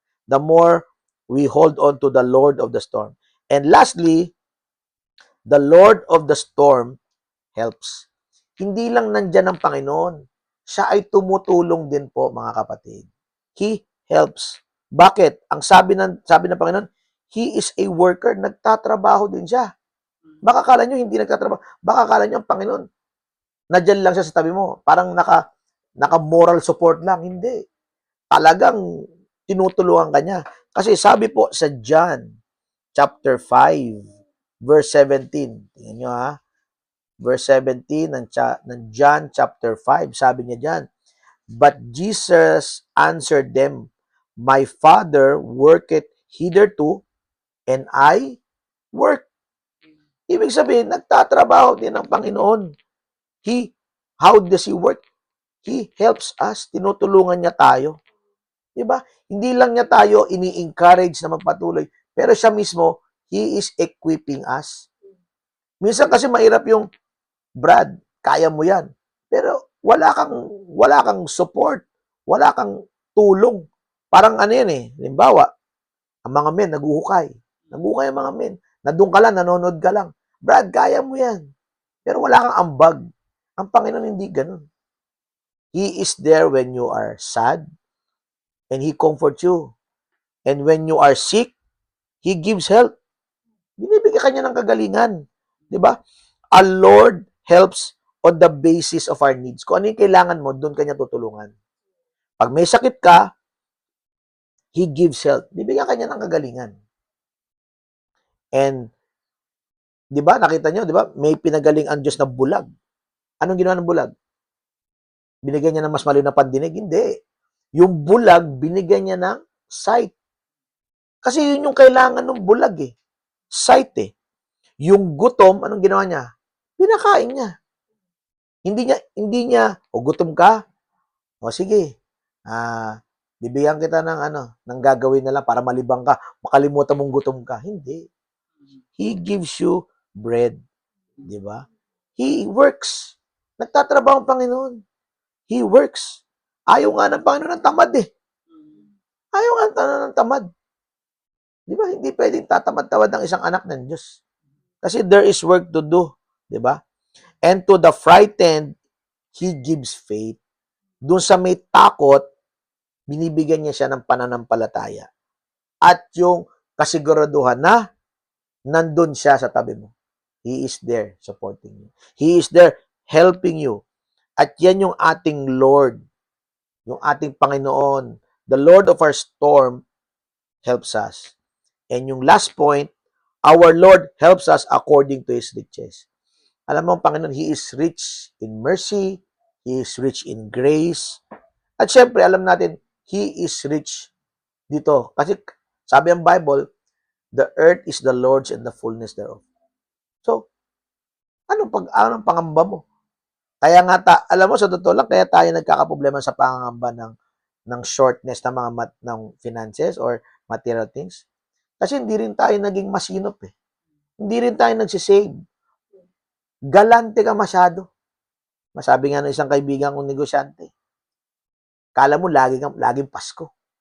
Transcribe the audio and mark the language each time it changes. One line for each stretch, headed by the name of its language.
English: The more we hold on to the Lord of the storm. And lastly, the Lord of the storm helps.
Filipino: Hindi lang nandyan ang Panginoon. Siya ay tumutulong din po, mga kapatid.
English: He helps.
Filipino: Bakit? Ang sabi ng Panginoon,
English: He is a worker.
Filipino: Nagtatrabaho din siya. Baka kala nyo hindi nagtatrabaho. Baka kala nyo ang Panginoon, nadyan lang siya sa tabi mo. Parang naka-moral support lang. Hindi. Talagang tinutulungan ka niya. Kasi sabi po sa John chapter 5, verse 17. Tingnan nyo ha. Verse 17 ng John chapter 5. Sabi niya dyan,
English: but Jesus answered them, my Father worketh hitherto, and I work.
Filipino: Ibig sabihin, nagtatrabaho din ang Panginoon.
English: How does He work? He helps us.
Filipino: Tinutulungan niya tayo. Diba? Hindi lang niya tayo ini-encourage na magpatuloy, pero siya mismo,
English: He is equipping us.
Filipino: Minsan kasi mahirap yung, Brad, kaya mo yan. Pero wala kang support. Wala kang tulong. Parang ano yan eh. Halimbawa, ang mga men, naguhukay. Naguhukay ang mga men. Nandun ka lang, nanonood ka lang. Brad, kaya mo yan. Pero wala kang ambag. Ang Panginoon hindi ganun.
English: He is there when you are sad and He comforts you. And when you are sick, He gives health.
Filipino: Binibigyan ka niya ng kagalingan. Di ba?
English: Our Lord helps on the basis of our needs.
Filipino: Kung ano yung kailangan mo, doon ka niya tutulungan. Pag may sakit ka,
English: He gives health.
Filipino: Bibigyan ka niya ng kagalingan. And, di ba, nakita niyo, di ba, may pinagaling ang Diyos na bulag. Anong ginawa ng bulag? Binigyan niya ng mas malinaw na pandinig? Hindi. Yung bulag, binigyan niya ng sight. Kasi yun yung kailangan ng bulag eh. Sight eh. Yung gutom, anong ginawa niya? Pinakain niya. Hindi niya, gutom ka? O sige, bibigyan kita ng gagawin na lang para malibang ka, makalimutan mong gutom ka. Hindi.
English: He gives you bread.
Filipino: Di ba?
English: He works.
Filipino: Nagtatrabaho ang Panginoon.
English: He works.
Filipino: Ayaw nga ng Panginoon ng tamad eh. Ayaw nga ng tamad. Di ba? Hindi pwedeng tatamad-tamad ng isang anak ng Diyos. Kasi
English: there is work to do.
Filipino: Di ba?
English: And to the frightened, He gives faith.
Filipino: Doon sa may takot, binibigyan niya siya ng pananampalataya. At yung kasiguraduhan na nandun siya sa tabi mo.
English: He is there supporting you. He is there helping you.
Filipino: At yan yung ating Lord, yung ating Panginoon.
English: The Lord of our storm helps us. And yung last point, our Lord helps us according to His riches.
Filipino: Alam mo, ang Panginoon,
English: He is rich in mercy, He is rich in grace.
Filipino: At syempre, alam natin,
English: He is rich
Filipino: dito. Kasi sabi ang
English: Bible, the earth is the Lord's and the fullness thereof.
Filipino: So, anong pangamba mo? Kaya nga, alam mo, sa totoo lang, kaya tayo nagkakaproblema sa pangamba ng shortness ng
English: finances or material things.
Filipino: Kasi hindi rin tayo naging masinop eh. Hindi rin tayo nagsisave. Galante ka masyado. Masabi nga ng isang kaibigan kong negosyante, kala mo laging Pasko.